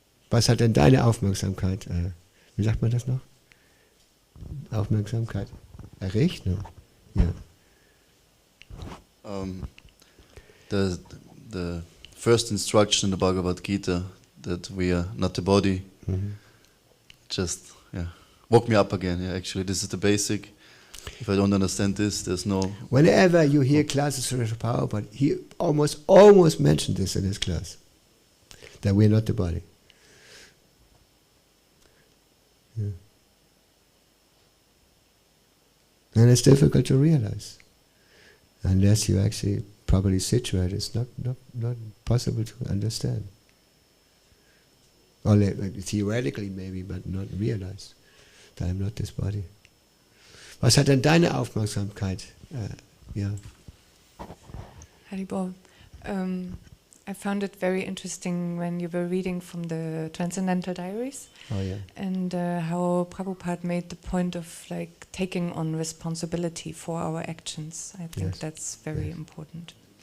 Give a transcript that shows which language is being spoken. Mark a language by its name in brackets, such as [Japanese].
[German] Was hat denn deine Aufmerksamkeit, wie sagt man das noch? Aufmerksamkeit erregt? [English] No? Yeah. The first instruction in the Bhagavad Gita, that we are not the body, just woke me up again. Yeah, actually, this is the basic. If I don't understand this, there's no... Whenever you hear classes from Srila Prabhupada, he almost mentioned this in his class, that we are not the body. Yeah. And it's difficult to realize. Unless you actually properly situate, it's not possible to understand. Or theoretically maybe, but not realize that I'm not this body. [German] Was hat denn deine Aufmerksamkeit? [English] Haribol, I found it very interesting when you were reading from the Transcendental Diaries, and how Prabhupada made the point of like taking on responsibility for our actions. I think that's very important.